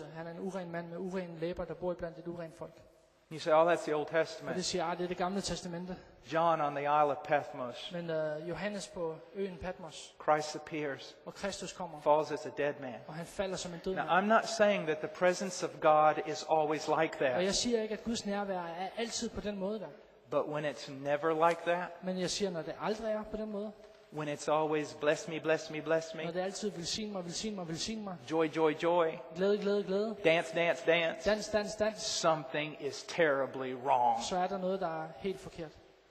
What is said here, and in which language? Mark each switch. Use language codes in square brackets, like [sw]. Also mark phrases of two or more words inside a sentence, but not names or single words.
[da] Han er en uren mand med urene læber, der bor blandt et urent folk. [en] You say, oh, that's the Old [da] Og det [en] Testament. [da] siger, det er det gamle testamente. [en] John on the Isle of Patmos. [da] Men Johannes på øen Patmos, [en] Christ appears, [da] hvor Kristus kommer, [en] falls as a dead man. [da] og han falder som en død [en] Now, [da] mand. [en] I'm not saying that the presence of God is always like [da] Og [en] that. [da] jeg siger ikke, at Guds nærvær er altid på den måde der. [en] But when it's never like that, [da] Men jeg siger, når det aldrig er på den måde, [en] when it's always bless me, bless me, bless [da] når [en] me, [da] det altid velsign mig, velsign mig, velsign mig, [en] joy, joy, joy, [da] glæde, glæde, glæde, [en] dance, dance, dance, [da] dans, dans, dans, [en] something is terribly wrong. [da] så er der noget, der er helt forkert.